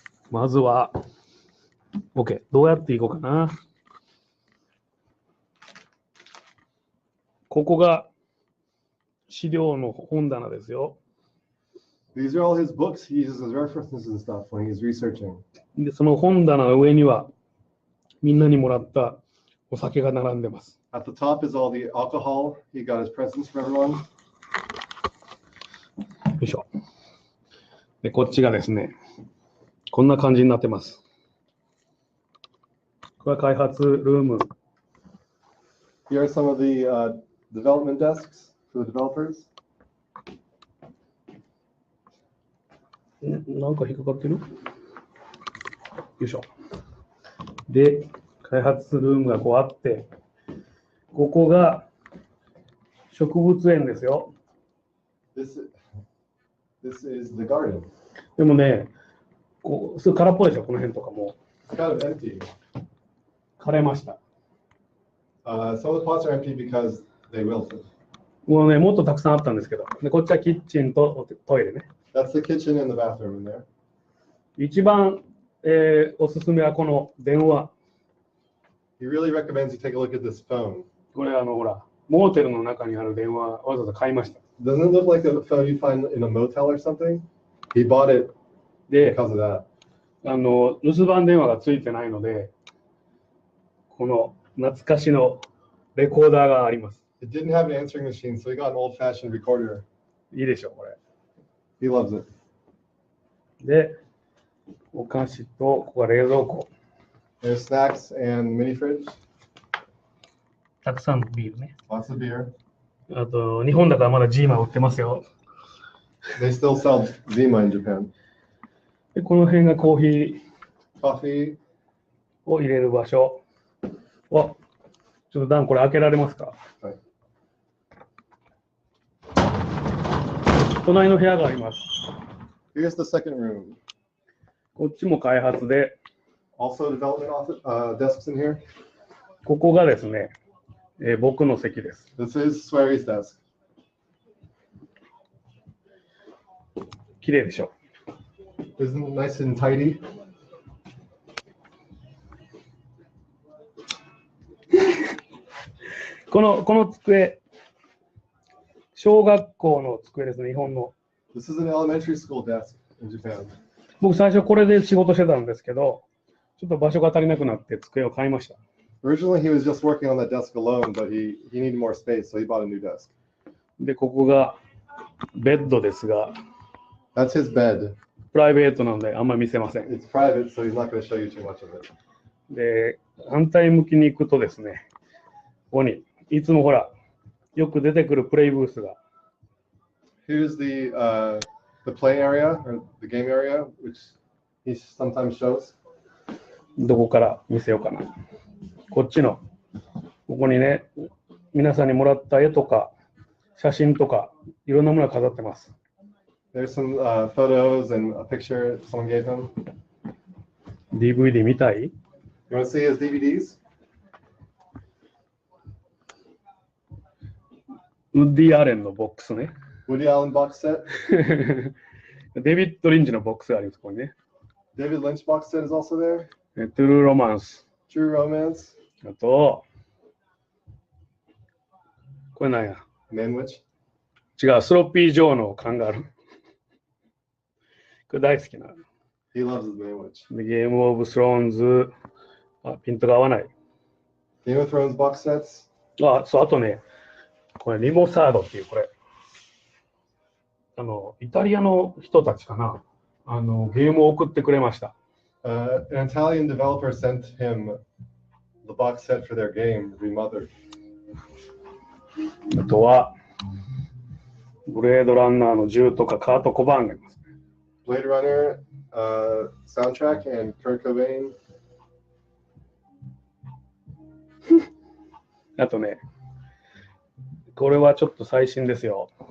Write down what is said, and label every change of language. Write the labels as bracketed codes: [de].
[ja] まずは、OK、どうやっていこうかな。ここが資料の本棚ですよ。 [en] These are all his books. He uses as references and stuff when he's researching. [ja] で、その本棚の上にはみんなにもらったお酒が並んでます。 [en] At the top is all the alcohol. He got his presents for everyone. [ja] よいしょ。で、こっちがですね、こんな感じになってます。これは開発ルーム。 [en] Here are some of the development desks for the developers. [ja] なんか引っかかってる？よいしょ。で、開発ルームがこうあって、ここが植物園ですよ。 [en] This is the garden. [ja] でもね、こうすぐ空っぽでしょ、この辺とかも [en] It's kind of empty. [ja] 枯れました。 [en] Some of the pots are empty because they wilted. [ja] もうね、もっとたくさんあったんですけど、でこっちはキッチンとトイレね。 [en] That's the kitchen and the bathroom in there. [ja] 一番、おすすめはこの電話。 [en] He really recommends you take a look at this phone. [ja] これほら、モーテルの中にある電話、わざわざ買いました。 [en] Doesn't it look like a phone you find in a motel or something? He bought it [ja] で、 [en] because of that. [ja] 留守番電話がついてないので、この懐かしのレコーダーがあります。 [en] It didn't have an answering machine, so he got an old-fashioned recorder. [ja] いいでしょ、これ。 [en] He loves it. [ja] で、お菓子と、ここが冷蔵庫。 [en] There's snacks and mini fridge. [ja] たくさんのビールね。 [en] Lots of beer. [ja] あと、日本だからまだジーマ売ってますよ。 [en] They still sell Zima in Japan. [ja] で、この辺がコーヒー [en] Coffee. [ja] を入れる場所。わ、ちょっとダン、これ開けられますか？はい。隣の部屋があります。 [en] Here's the second room. [ja] こっちも開発で、 [en] Also development office, desks in here. [ja] ここがですね、僕の席です。 [en] This is Swery's desk. [ja] 綺麗でしょ。 [en] Isn't it nice and tidy? [ja] この机、小学校の机ですね、日本の。 [en] This is an elementary school desk in Japan. [ja] 僕最初これで仕事してたんですけど、ちょっと場所が足りなくなって机を買いました。 [en] Originally, he was just working on that desk alone, but he needed more space, so he bought a new desk. [ja] で、ここがベッドですが、 [en] That's his bed. [ja] プライベートなのであんまり見せません。 [en] It's private, so he's not going to show you too much of it. [ja] で、反対向きに行くとですね、ここにいつもほら、よく出てくるプレイブースが。 [en] Here's the play area or the game area, which he sometimes shows. [ja] どこから見せようかな。こっちの、ここにね、皆さんにもらった絵とか、写真とか、いろんなものが飾ってます。 [en] There's some photos and a picture someone gave him. [ja] DVD 見たい？ [en] You want to see his DVDs? [ja] ウッディ・アレンのボックスね。 [en] Woody Allen box set. [ja] デビッド・リンチのボックスがあります、ここにね。 [en] David Lynch box set is also there. [ja] トゥルー・ロマンス。 [en] True Romance. [ja] あと、これなんや。 [en] Manwich. [ja] 違う、スロッピー・ジョーの缶がある。これ大好きな。 [en] He loves his Manwich. [ja] でゲーム・オブ・スローンズ。あ、ピントが合わない。 [en] Game of Thrones box sets. [ja] あ、そう、あとね、これリモサードっていう、これ。イタリアの人たちかな。ゲームを送ってくれました。 [en] An Italian developer sent him the box set for their game, Remothered. [ja] あとは、ブレードランナーの銃とかカート・コバーンがいます。 [en] Blade Runner soundtrack and Kurt Cobain. [ja] あとね、これはちょっと最新ですよ。